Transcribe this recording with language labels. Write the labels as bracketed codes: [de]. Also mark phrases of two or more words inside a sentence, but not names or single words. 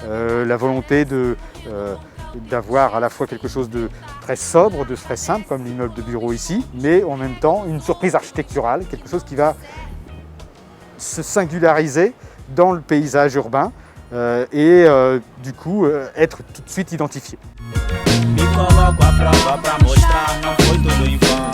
[fr] La volonté d'avoir à la fois quelque chose de très sobre, de très simple, comme l'immeuble de bureau ici, mais en même temps une surprise architecturale, quelque chose qui va se singulariser dans le paysage urbain du coup être tout de suite identifié. [pt] Me coloco à prova pra mostrar, não foi tudo em vão.